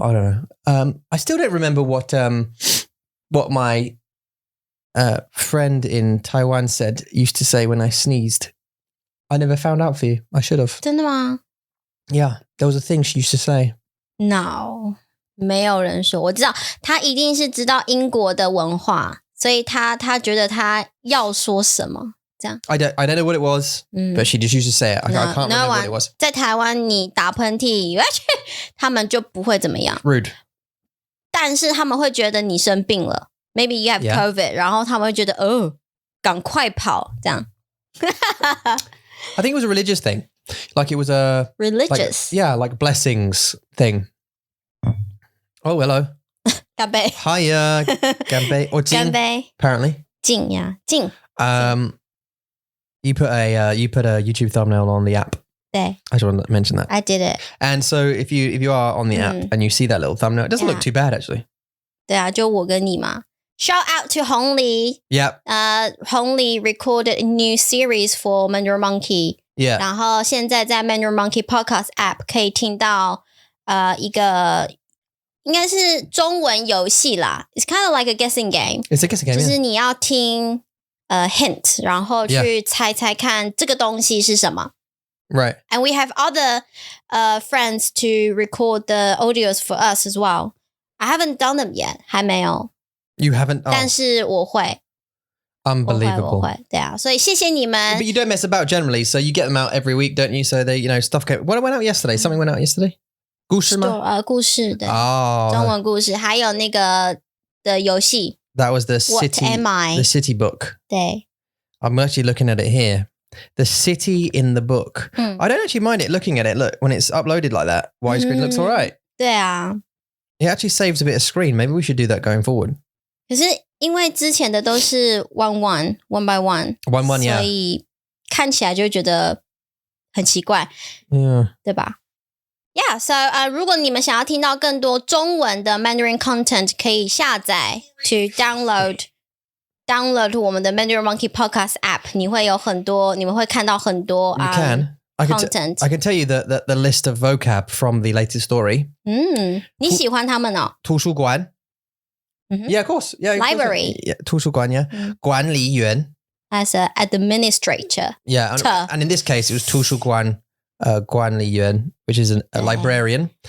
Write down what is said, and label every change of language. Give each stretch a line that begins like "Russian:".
English: I don't know. I still don't remember what my friend in Taiwan said used to say when I sneezed. I never found out for you. I should have.
Chinese: 真的吗？
English: Yeah, there was a thing she used to say. No,
Chinese: 没有人说。我知道他一定是知道英国的文化，所以他觉得他要说什么这样。
English: I don't know what it was, but she just used to say it. I can't remember what it was.
Chinese: 在台湾你打喷嚏，他们就不会怎么样。
English: Rude.
Chinese: 但是他们会觉得你生病了 ，
English: maybe you have COVID，
Chinese: 然后他们会觉得赶快跑这样。
English: I think it was a religious thing. Like it was a... Religious? Like blessings thing. Oh, hello.
Chinese: 干杯
English: Hiya. 干杯.Or 敬
Chinese: 干杯
English: apparently.
Chinese: 敬呀敬
English: You put a YouTube thumbnail on the app.
Chinese: 对
English: I just wanted to mention that. I did it. And so if you are on the app and you see that little thumbnail, it doesn't look too bad actually.
Chinese: 对啊，就我跟你嘛。
English: Shout out to Hongli. Yep. Hongli recorded a new series for Mandarin Monkey. Yeah.
Chinese: 然后现在在 Mandarin Monkey Podcast App 可以听到一个应该是中文游戏啦。
English: It's kind of like a guessing game. It's a guessing game.
Chinese: 就是你要听hint， 然后去猜猜看这个东西是什么。
English: Right. And we have other friends to record the audios for us as well. I haven't done them yet.
Chinese: 还没有。
English: You haven't? Oh.
Chinese: 但是我会。
English: Unbelievable.
Chinese: 我会，对啊，所以谢谢你们。
English: But you don't mess about generally, so you get them out every week, don't you? So they, stuff came... What went out yesterday? Something went out yesterday?
Chinese: 故事吗？故事的
English: Oh.
Chinese: 中文故事，还有那个的游戏。
English: That was the What city... am I? The city book.
Chinese: 对。
English: I'm actually looking at it here. The city in the book. I don't actually mind it looking at it. Look, when it's uploaded like that, widescreen looks all right.
Chinese: 对啊。
English: It actually saves a bit of screen. Maybe we should do that going forward.
Chinese: 可是因为之前的都是
English: one by one， yeah.
Chinese: 所以看起来就会觉得很奇怪，对吧？
English: Yeah, so
Chinese: 如果你们想要听到更多中文的 Mandarin content， 可以下载
English: to download
Chinese: 我们的 Mandarin Monkey Podcast app， 你们会看到很多
English: You can. content. I can tell you the list of vocab from the latest story.
Chinese: 你喜欢他们哦？
English: 图书馆 Yeah, of course. Yeah, Library. Yeah, 图书馆 yeah.
Chinese: 管理员
English: As an administrator. Yeah, and in this case, it was 图书馆管理员 which is a librarian.